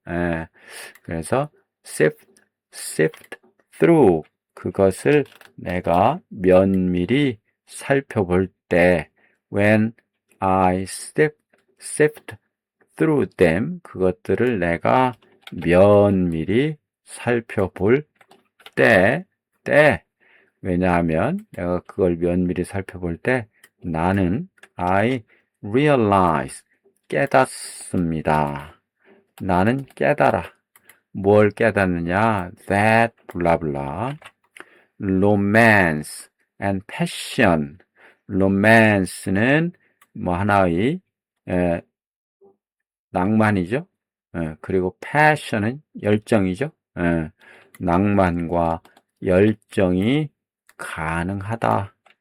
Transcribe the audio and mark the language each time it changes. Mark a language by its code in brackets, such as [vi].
[ko] 예, 그래서 sift through 그것을 내가 면밀히 살펴볼 때 [en] when I sift through them [ko] 그것들을 내가 면밀히 살펴볼 때 왜냐하면 내가 그걸 면밀히 살펴볼 때 나는 [en] I realize [ko] 깨닫습니다. 나는 깨달아. 뭘 깨닫느냐? [en] That [ko] 블라블라 [en] romance and passion. [ko] romance는 뭐 하나의 낭만이죠. 그리고 passion은 열정이죠. 낭만과 열정이 가능하다.